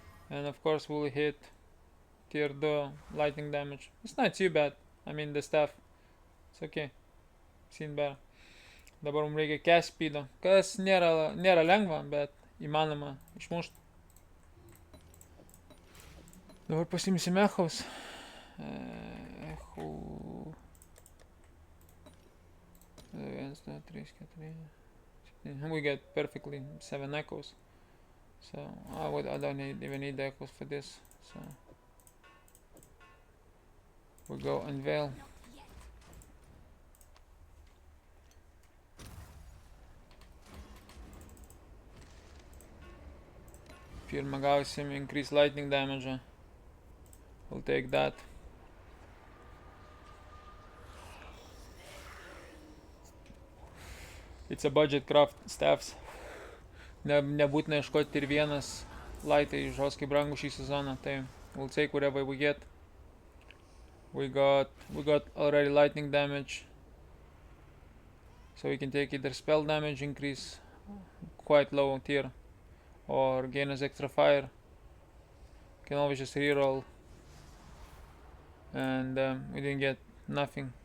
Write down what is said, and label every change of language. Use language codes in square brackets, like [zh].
[en] And of course, we'll hit tier 2 lightning damage. It's not too bad. I mean, the staff. It's okay. Seen better. [lt] Dabar mums reikia cast speedo, kas nėra lengva, bet įmanoma išmušti. Dabar pasimsim echous. Echo 1, 2, 3, 4, 7. [en] We get perfectly 7 echoes. So I don't even need the echoes for this. So we go unveil. [lt] Pirmą gausim [en] increase lightning damage. We'll take that. It's a budget craft staffs. [lt] Nebūtina ieškoti tier 1 lightai žoskai brangų šį sezoną. [en] Tai we'll take whatever we get. We got already lightning damage. So we can take either spell damage increase, quite low tier, or gain as extra fire. Can always just reroll. And we didn't get nothing.